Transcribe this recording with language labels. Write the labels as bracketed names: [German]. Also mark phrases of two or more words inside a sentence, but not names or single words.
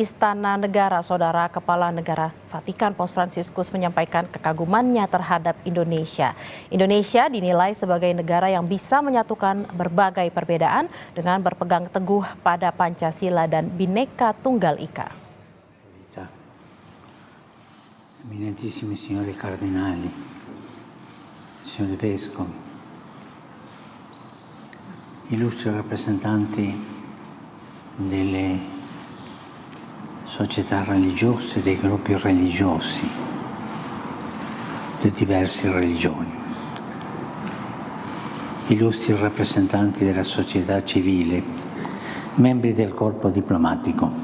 [Indonesian] Istana Negara, Saudara Kepala Negara Vatikan Paus Fransiskus menyampaikan kekagumannya terhadap Indonesia. Indonesia dinilai sebagai negara yang bisa menyatukan berbagai perbedaan dengan berpegang teguh pada Pancasila dan Bhinneka Tunggal Ika. [Italian] Eminentissimi signori cardinali, signori vescovi, illustri rappresentanti delle società religiose, dei gruppi religiosi, di diverse religioni, illustri rappresentanti della società civile, membri del corpo diplomatico.